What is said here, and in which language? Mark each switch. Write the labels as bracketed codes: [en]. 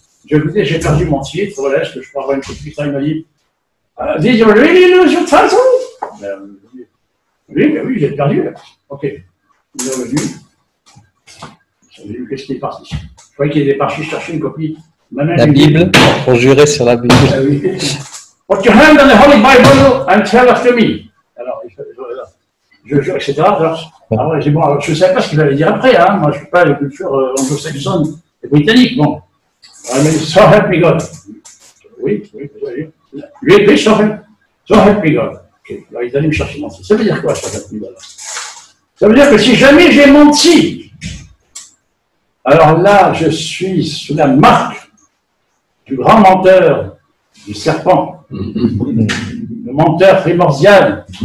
[fr] Je lui dis, j'ai perdu mon titre, voilà, est-ce que je peux avoir une copie? Il m'a dit, [en] did you really lose your title? [fr] Oui, j'ai perdu. Ok. Il est revenu. J'ai vu qu'est-ce qui est parti. Je croyais qu'il était parti chercher une copie. La Bible, pour jurer sur la Bible. Ah oui. [en] Put your hand on the Holy Bible and tell after me. [fr] Alors, je jure, etc. Alors j'ai bon, alors, je ne savais pas ce qu'il allait dire après. Hein. Moi, je ne suis pas de culture anglo-saxonne et britannique. Bon. Mais [en] so help me God. [fr] Oui, lui, [en] so help me God. Okay. [fr] Alors, il est allé me chercher mon titre. Ça veut dire quoi, [en] so help me God? [fr] Ça veut dire que si jamais j'ai menti, alors là, je suis sous la marque du grand menteur, du serpent, le menteur primordial.